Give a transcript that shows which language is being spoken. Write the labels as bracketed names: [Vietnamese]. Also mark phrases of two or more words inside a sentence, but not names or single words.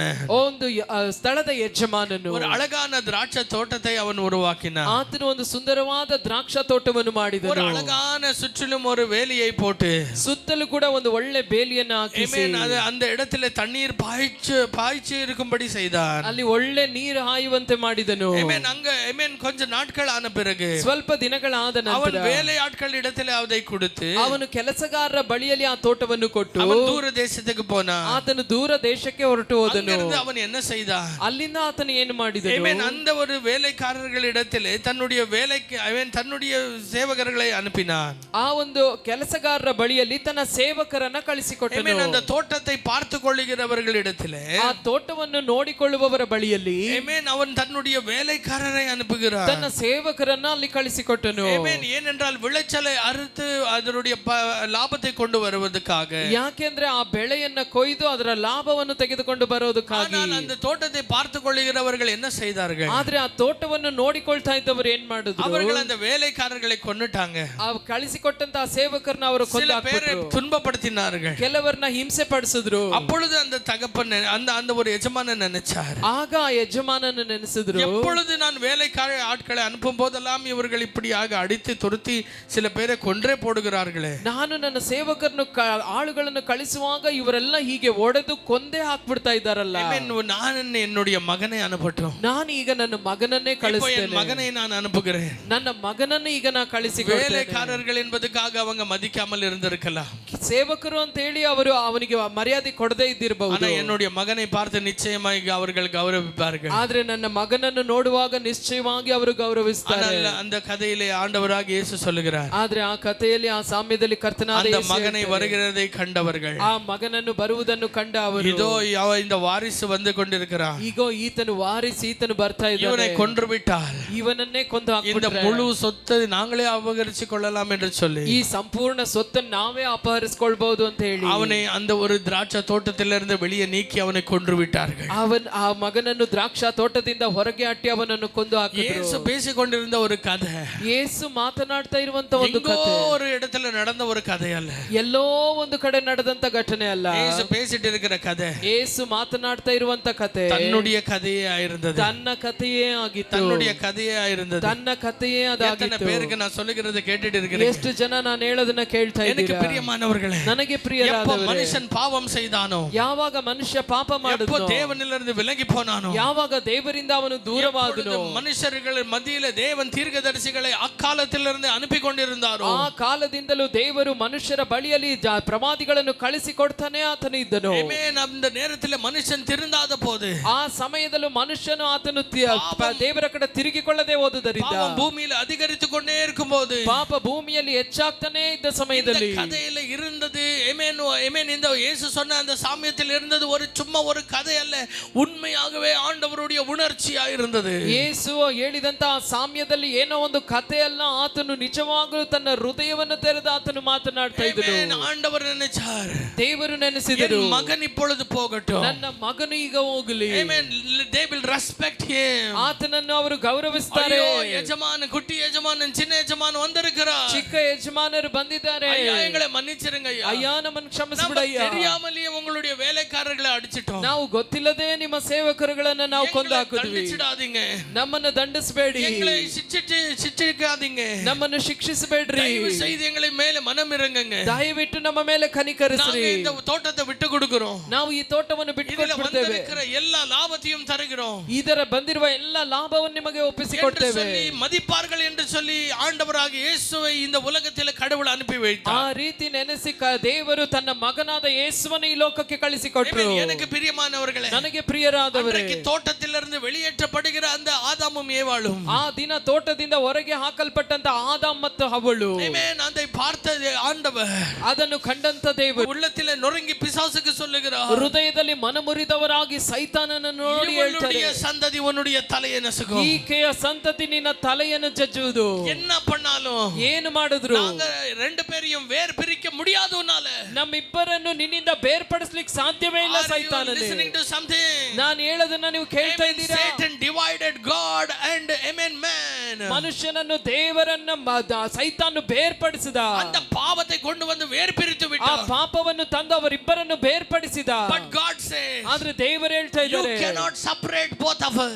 [Kannada] ಒಂದು ಸ್ಥಳದ ಯಜಮಾನನು [Tamil] ஒரு அழகான திராட்சை தோட்டத்தை அவன் உருவாக்கினான். [Kannada] ಆತನು ಒಂದು ಸುಂದರವಾದ ದ್ರಾಕ್ಷಾ ತೋಟವನ್ನು ಮಾಡಿದನು. [Tamil] ஒரு அழகான சுற்றிலும் ஒரு வேலியை போட்டு, [Kannada] ಸುತ್ತಲೂ ಕೂಡ ಒಂದು ಒಳ್ಳೆ ಬೇಲಿಯನ್ನು ಹಾಕಿಸಿ, [Tamil] அந்த இடத்துல தண்ணீர் பாய்ச்சி இருக்கும்படி செய்தான். [Kannada] ಅಲ್ಲಿ ಒಳ್ಳೆ ನೀರು ಹಾಯುವಂತೆ ಮಾಡಿದನು. [Tamil] அங்க கொஞ்ச நாட்கள் ஆன பிறகு, [Kannada] ಸ್ವಲ್ಪ ದಿನಗಳಾದ ನಂತರ [Tamil] அவன் வேலையாட்கள் இடத்துல அதை கொடுத்து, [Kannada] ಅವನು ಕೆಲಸಗಾರರ ಬಳಿಯಲ್ಲಿ ಆ ತೋಟವನ್ನು ಕೊಟ್ಟು [Tamil] அவன் தூர தேசத்துக்கு போனான். [Kannada] ಆತನು ದೂರ ದೇಶಕ್ಕೆ ಹೊರಟು ಹೋದನು. [Tamil] அவன் என்ன செய்தான்? [Kannada] ಅಲ್ಲಿಂದ ಆತನು ಏನು ಮಾಡಿದನು? [Tamil] அந்த ஒரு வேலைக்காரர்களிடத்திலே தன்னுடைய வேலைக்கு அவன் தன்னுடைய சேவகர்களை அனுப்பினான். [Kannada] ಆ ಒಂದು ಕೆಲಸಗಾರರ ಬಳಿಯಲ್ಲಿ ತನ್ನ ಸೇವಕರನ್ನ ಕಳಿಸಿಕೊಟ್ಟನು. [Tamil] அந்த தோட்டத்தை பார்த்து கொள்ளுகிறவர்களிடத்திலே, [Kannada] ಆ ತೋಟವನ್ನು ನೋಡಿಕೊಳ್ಳುವವರ ಬಳಿಯಲ್ಲಿ [Tamil] அவன் தன்னுடைய வேலைக்காரரை அனுப்புகிறான், [Kannada] ತನ್ನ ಸೇವಕರನ್ನ ಅಲ್ಲಿ ಕಳಿಸಿಕೊಟ್ಟನು. [Tamil] ஏனென்றால் விளைச்சலை அறுத்து அதனுடைய லாபத்தை கொண்டு வருவதற்காக, [Kannada] ಯಾಕೆಂದ್ರೆ ಆ ಬೆಳೆಯನ್ನ ಕೊಯ್ದು ಅದರ ಲಾಭವನ್ನು ತೆಗೆದುಕೊಂಡು ಬರೋದಕ್ಕಾಗಿ. [Tamil] அந்த தோட்டத்தை பார்த்து கொள்ளுகிறவர்கள் என்ன செய்தார்கள்? [Kannada] ಆದ್ರೆ ಆ ತೋಟವನ್ನು ನೋಡಿಕೊಳ್ತಾ ಇದ್ದವರು ಏನ್ ಮಾಡಿದ್ರು? [Tamil] அவர்கள் அந்த வேலைக்காரர்களை கொன்னுட்டாங்க. [Kannada] ಆ ಕಳಿಸಿಕೊಟ್ಟಂತ ಸೇವಕರನ್ನ ಅವರು [Tamil] சில பேரை துன்பப்படுத்தினார்கள், [Kannada] ಕೆಲವರನ್ನ ಹಿಂಸೆ ಪಡಿಸಿದ್ರು. [Tamil] அப்பொழுது அந்த தகப்பன் அந்த ஒரு எஜமானன் நினைச்சார், [Kannada] ಆಗ ಆ ಯಜಮಾನನ ನೆನೆಸಿದ್ರು, [Tamil] எப்பொழுது நான் வேலைக்கார ஆட்களை அனுப்பும் போதெல்லாம் இவர்கள் இப்படியாக அடித்து துரத்தி சில பேரை கொன்றே போடுகிறார்களே, [Kannada] ನಾನು ನನ್ನ ಸೇವಕರನ್ನು ಆಳುಗಳನ್ನು ಕಳಿಸುವಾಗ ಇವರೆಲ್ಲ ಹೀಗೆ ಒಡೆದು ಕೊಂದೇ ಹಾಕ್ಬಿಡ್ತಾ ಇದ್ದಾರಲ್ಲ, [Tamil] நான் என்னுடைய மகனை அனுப்பட்டும், [Kannada] ನಾನು ಈಗ ನನ್ನ ಮಗನನ್ನೇ ಕಳಿಸ್ತೇನೆ, [Tamil] மகனை நான் அனுப்புகிறேன், [Kannada] ನನ್ನ ಮಗನನ್ನು ಈಗ ನಾ ಕಳಿಸಿಕೊಡ್ತೇನೆ. [Tamil] வேலைக்காரர்கள் என்பதற்காக அவங்க மதிக்காமல் இருந்திருக்கலாம், [Kannada] ಸೇವಕರು ಅಂತ ಹೇಳಿ ಅವರು ಅವನಿಗೆ ಮರ್ಯಾದೆ ಕೊಡದೇ ಇದ್ದಿರಬಹುದು, [Tamil] ஆனா என்னுடைய மகனை பார்த்து நிச்சயமாக அவர்கள் கௌரவிப்பார்கள். [Kannada] ಆದ್ರೆ ನನ್ನ ಮಗನನ್ನು ನೋಡುವಾಗ ನಿಶ್ಚಯವಾಗಿ ಅವರು ಗೌರವಿಸ್ತಾರೆ. [Tamil] அந்த கதையிலே ஆண்டவராக இயேசு சொல்லுகிறார், [Kannada] ಆದ್ರೆ ಆ ಕಥೆಯಲ್ಲಿ ಆ ಸಾಮ್ಯದಲ್ಲಿ ಕರ್ತನಾದ [Tamil] அந்த மகனை வருகிறதை கண்டவர்கள், [Kannada] ಆ ಮಗನನ್ನು ಬರುವುದನ್ನು ಕಂಡ ಅವರು, [Tamil] இதோ இந்த வாரிசு வந்து கொண்டிருக்கிறான், [Kannada] ಈಗೋ ಈತನು ವಾರಿಸಿ ಈತನು ಬರ್ತಾ ಇದ್ದಾನೆ, [Tamil] இவனை கொன்று விட்டால் [Kannada] ಇವನನ್ನೇ ಕೊಂದು [Tamil] இந்த [Kannada] ಹಾಕ್ಬಿಟ್ರೆ [Tamil] முழு சொத்தை நாங்களே அபகரிச்சு கொள்ளலாம் என்று சொல்லி [Kannada] ಈ ಈ ಸಂಪೂರ್ಣ ಸೊತ್ತನ್ನು ನಾವೇ ಅಪಹರಿಸಿಕೊಳ್ಬಹುದು ಅಂತ ಹೇಳಿ [Tamil] அவனை அந்த ஒரு திராட்சை தோட்டத்திலிருந்து வெளியே நீக்கி அவனை கொன்று விட்டார்கள். [Kannada] ಆ ಮಗನನ್ನು ದ್ರಾಕ್ಷಾ ತೋಟದಿಂದ ಹೊರಗೆ ಅಟ್ಟಿ ಅವನನ್ನು ಕೊಂದು ಹಾಕಿದ್ರು. [Tamil] இயேசு பேசிக்கொண்டிருந்த ஒரு கதை, [Kannada] ಯೇಸು ಮಾತನಾಡ್ತಾ ಇರುವಂತ ಒಂದು [Tamil] எங்கோ [Kannada] ಕಥೆ, [Tamil] ஒரு இடத்துல நடந்த ஒரு கதை அல்ல, [Kannada] ಎಲ್ಲೋ ಒಂದು ಕಡೆ ನಡೆದಂತ ಘಟನೆ ಅಲ್ಲ. [Tamil] இயேசு பேசிட்டு இருக்கிற கதை [Kannada] ಯೇಸು ಮಾತನಾಡ್ತಾ ಇರುವಂತ ಕಥೆ [Tamil] தன்னுடைய கதையே ஆயிருந்தது. [Kannada] ತನ್ನ ಕಥೆಯೇ ಆಗಿತ್ತು. [Tamil] தன்னுடைய கதையே ஆயிருந்தது. [Kannada] ತನ್ನ ಕಥೆಯೇ [Tamil] எத்தனை [Kannada] ಅದಾಗಿತ್ತು. [Tamil] பேருக்கு நான் சொல்லுகிறதை கேட்டுட்டு இருக்கிறேன். [Kannada] ಎಷ್ಟು ಜನ ನಾನು ಹೇಳೋದನ್ನ ಕೇಳ್ತಾ [Tamil] எனக்கு [Kannada] ಇದ್ದೀರಾ? [Tamil] பிரியமானவர்களே, [Kannada] ನನಗೆ [Tamil] எப்போ [Kannada] ಪ್ರಿಯರಾದವರೇ, [Tamil] மனுஷன் பாவம் செய்தானோ, [Kannada] ಯಾವಾಗ ಮನುಷ್ಯ ಪಾಪ [Tamil] எப்போ [Kannada] ಮಾಡಿದ್ನೋ, [Tamil] தேவனிலிருந்து விலகி போனானோ, [Kannada] ಯಾವಾಗ ದೇವರಿಂದ ಅವನು ದೂರವಾದನೋ, [Tamil] எப்பொழுது மனுஷர்கள் மத்தியிலே தேவன் தீர்க்கதரிசிகளை அக்காலத்திலிருந்து அனுப்பி கொண்டிருந்தாரோ, [Kannada] ಆ ಕಾಲದಿಂದಲೂ ದೇವರು ಮನುಷ್ಯರ ಬಳಿಯಲ್ಲಿ ಪ್ರವಾದಿಗಳನ್ನು ಕಳಿಸಿಕೊಡ್ತಾನೆ ಆತನು ಇದ್ದನು. [Tamil] ஆமென். அந்த நேரத்தில் மனுஷன் திருந்தாத போது, [Kannada] ಆ ಸಮಯದಲ್ಲೂ ಮನುಷ್ಯನು ಆತನು ದೇವರ ಕಡೆ ತಿರುಗಿಕೊಳ್ಳದೆ ಹೋದುದರಿಂದ [Tamil] பாவம் பூமியில் அதிகரித்துக் கொண்டே இருக்கும்போது, [Kannada] ಪಾಪ ಭೂಮಿಯಲ್ಲಿ ಹೆಚ್ಚಾಗ್ತಾನೆ ಇದ್ದ [Tamil] இந்த [Kannada] ಸಮಯದಲ್ಲಿ [Tamil] கதையில இருந்தது ஆமென் ஆமென் இந்த இயேசு சொன்ன அந்த சாமியத்தில் இருந்தது ஒரு சும்மா ஒரு கதை அல்ல, உண்மையாகவே ஆண்டவருடைய உணர்ச்சியா இருந்தது. [Kannada] ಯೇಸು ಹೇಳಿದಂತ ಆ ಸಾಮ್ಯದಲ್ಲಿ ಏನೋ ಒಂದು ಕಥೆ ಅಲ್ಲ, ಆತನು ನಿಜವಾಗಲೂ ತನ್ನ ಹೃದಯವನ್ನು ತೆರೆದು ಆತನು ಮಾತನಾಡ್ತಾ ಇದ್ದನು. [Tamil] ஆமென். ஆண்டவர் நினைச்சார், [Kannada] ದೇವರು ನೆನೆಸಿದರು, [Tamil] என் மகன் இப்பொழுது போகட்டும். [Kannada] ನನ್ನ ಮಗನು ಈಗ ಹೋಗಲಿ. [Tamil] ஆமென். [English] They will respect him. [Kannada] ಆತನನ್ನು ಅವರು ಗೌರವಿಸ್ತಾರೆ. [Tamil] ஐயோ, எஜமான், குட்டி எஜமான், சின்ன எஜமான் வந்திருக்கிறார். [Kannada] ಚಿಕ್ಕ ಯಜಮಾನರು ಬಂದಿದ್ದಾರೆ. [Tamil] ஐயா, எங்களை மன்னிச்சிருங்க ஐயா. [Kannada] ಅಯ್ಯ, ನಮ್ಮನ್ನು ಕ್ಷಮಿಸಿಬಿಡಯ್ಯ. [Tamil] தெரியாமலேயே உங்களுடைய வேலைக்காரர்களை அடிச்சிட்டோம். [Kannada] ನಾವು ಗೊತ್ತಿಲ್ಲದೆ ನಿಮ್ಮ ಸೇವಕರುಗಳನ್ನ ನಾವು ಕೊಂದು ಹಾಕಿದ್ವಿ. [Tamil] தண்டிச்சிடாதீங்க, [Kannada] ನಮ್ಮನ್ನು ದಂಡಿಸಬೇಡಿ, [Tamil] எங்களை ಶಿಕ್ಷಿಸಿಕಾதீங்க, [Kannada] ನಮ್ಮನ್ನು ಶಿಕ್ಷಿಸಬೇಡ್ರಿ, [Tamil] தயவு செய்து எங்களை மேல மனம் இறங்குங்க. [Kannada] ದಯವಿಟ್ಟು ನಮ್ಮ ಮೇಲೆ ಕನಿಕರಿಸ್ರಿ. [Tamil] நாங்க இந்த தோட்டத்தை விட்டு கொடுக்கிறோம். [Kannada] ನಾವು ಈ ತೋಟವನ್ನು ಬಿಟ್ಟುಕೊಡ್ತೇವೆ. [Tamil] வந்திருக்கிற எல்லா லாபத்தையும் தருகிறோம். [Kannada] ಇದರ ಬಂದಿರುವ ಎಲ್ಲ ಲಾಭವನ್ನು ನಿಮಗೆ ಒಪ್ಪಿಸಿಕೊಡ್ತೇವೆ. [Tamil] மதிப்பார்கள் என்று சொல்லி ஆண்டவராக இயேசுவை இந்த உலகத்தில் கடவுள் அனுப்பி வைத்தார். [Kannada] ಆ ರೀತಿ ನೆನೆಸಿ ದೇವರು ತನ್ನ ಮಗನಾದ ಯೇಸುವನ್ನು ಈ ಲೋಕಕ್ಕೆ ಕಳಿಸಿಕೊಟ್ರು. [Tamil] எனக்கு பிரியமானவர்களே, [Kannada] ನನಗೆ ಪ್ರಿಯರಾದವರೇ, [Tamil] தோட்டத்திலிருந்து வெளியேற்றப்படுகிற அந்த ஆதாமும் ஏவாளும், [Kannada] ಆ ದಿನ ತೋಟದಿಂದ ಹೊರಗೆ ಹಾಕಲ್ಪಟ್ಟಂತ ಆದಾಮ್ ಮತ್ತು ಹವ್ವಳು, [Tamil] ஆமென், அதை பார்த்த ஆண்டவர் [Kannada] ಅದನ್ನು ಕಂಡಂತ ದೇವರು [Tamil] உள்ளத்திலே நொறுங்கி பிசாசுக்கு சொல்லுகிறார், [Kannada] ಹೃದಯದಲ್ಲಿ ಮನಮುರಿದವರಾಗಿ ಸೈತಾನನನ್ನು ನೋಡಿ ಹೇಳ್ತಾರೆ, [Tamil] இவனுடைய சந்ததி உன்னுடைய தலையை நசுக்கும். [Kannada] ಈಕೆಯ ಸಂತತಿ ನಿನ್ನ ತಲೆಯನ್ನು ಜಜ್ಜುವುದು. [Tamil] என்ன பண்ணாலும் [Kannada] ಏನು ಮಾಡಿದ್ರು [Tamil] நாங்க ரெண்டு பேரையும் வேர் பிரிக்க முடியாது உன்னால. [Kannada] ನಮ್ಮಿಬ್ಬರನ್ನು ನಿನ್ನಿಂದ ಬೇರ್ಪಡಿಸ್ಲಿಕ್ಕೆ ಸಾಧ್ಯವೇ ಇಲ್ಲ ಸೈತಾನನೇ. [English] listening to something? [Kannada] ನಾನು ಹೇಳೋದನ್ನ ನೀವು ಕೇಳ್ತಾ ಇದ್ದೀರಾ? [English] Satan divided God and man. [Kannada] ಮನುಷ್ಯನನ್ನು ದೇವರನ್ನ ಸೈತಾನು ಬೇರ್ಪಡಿಸಿದ. [Tamil] அந்த பாவத்தை கொண்டு வந்து வேர் பிரித்து [Kannada] ಆ [Tamil] விட்டார். [Kannada] ಪಾಪವನ್ನು ತಂದು ಅವರಿಬ್ಬರನ್ನು ಬೇರ್ಪಡಿಸಿದ. [English] But God says, [Kannada] ಆದ್ರೆ ದೇವರು ಹೇಳ್ತಾ [English] you [Kannada] ಇದ್ದಾರೆ, [English] cannot separate both of us.